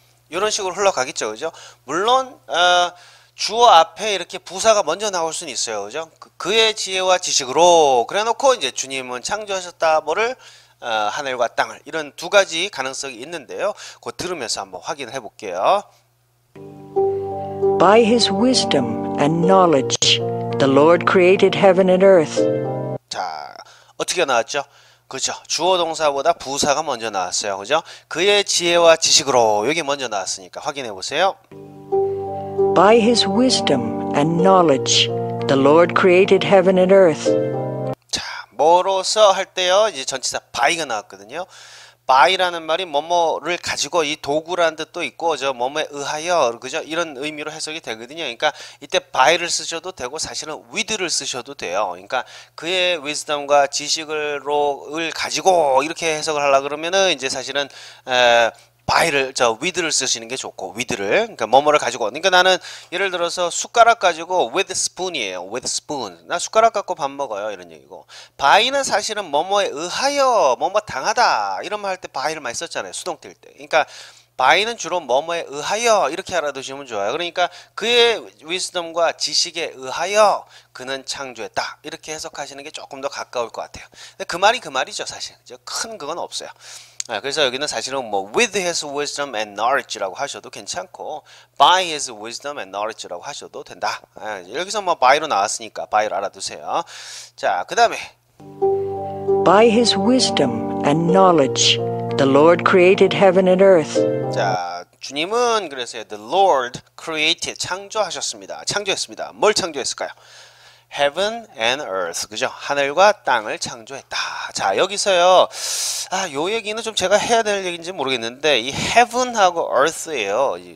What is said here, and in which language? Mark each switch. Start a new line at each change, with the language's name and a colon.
Korean: 이런 식으로 흘러가겠죠, 그죠? 물론 주어 앞에 이렇게 부사가 먼저 나올 수는 있어요, 그죠? 그의 지혜와 지식으로 그래놓고 이제 주님은 창조하셨다. 뭐를 하늘과 땅을 이런 두 가지 가능성이 있는데요. 그거 들으면서 한번 확인해 볼게요.
English: By his wisdom and knowledge, the Lord created heaven and earth.
Korean: 자, 어떻게 나왔죠? 그죠? 주어 동사보다 부사가 먼저 나왔어요. 그죠? 그의 지혜와 지식으로 여기 먼저 나왔으니까 확인해 보세요.
English: By his wisdom and knowledge, the Lord created heaven and earth.
Korean: 자, 뭐로서 할 때요. 이제 전치사 by가 나왔거든요. by라는 말이 뭐뭐를 가지고 이 도구라는 뜻도 있고 저 뭐뭐에 의하여 그죠? 이런 의미로 해석이 되거든요. 그러니까 이때 by를 쓰셔도 되고 사실은 with를 쓰셔도 돼요. 그러니까 그의 wisdom과 지식을 가지고 이렇게 해석을 하려 그러면은 이제 사실은 by를 with를 쓰시는 게 좋고 with를 그러니까 뭐뭐를 가지고 그러니까 나는 예를 들어서 숟가락 가지고
English: with spoon
Korean: 이에요.
English: with spoon
Korean: 나 숟가락 갖고 밥 먹어요 이런 얘기고 by는 사실은 뭐뭐에 의하여 뭐뭐 당하다 이런 말 할 때 by를 많이 썼잖아요. 수동 뗄 때. 그러니까 by는 주로 뭐뭐에 의하여 이렇게 알아두시면 좋아요. 그러니까 그의 wisdom과 지식에 의하여 그는 창조했다 이렇게 해석하시는 게 조금 더 가까울 것 같아요. 근데 그 말이 그 말이죠 사실. 큰 그건 없어요. 그래서 여기는 사실은 뭐
English: with his wisdom and knowledge
Korean: 라고 하셔도 괜찮고
English: by his wisdom and knowledge
Korean: 라고 하셔도 된다. 여기서 뭐 by로 나왔으니까 by를 알아두세요. 자, 그 다음에
English: By his wisdom and knowledge, the Lord created heaven and earth.
Korean: 자, 주님은 그래서
English: the Lord created
Korean: 창조하셨습니다. 창조했습니다. 뭘 창조했을까요?
English: Heaven and earth.
Korean: 그죠? 하늘과 땅을 창조했다. 자, 여기서요. 요 얘기는 좀 제가 해야 될 얘기인지 모르겠는데 이 heaven하고 earth예요.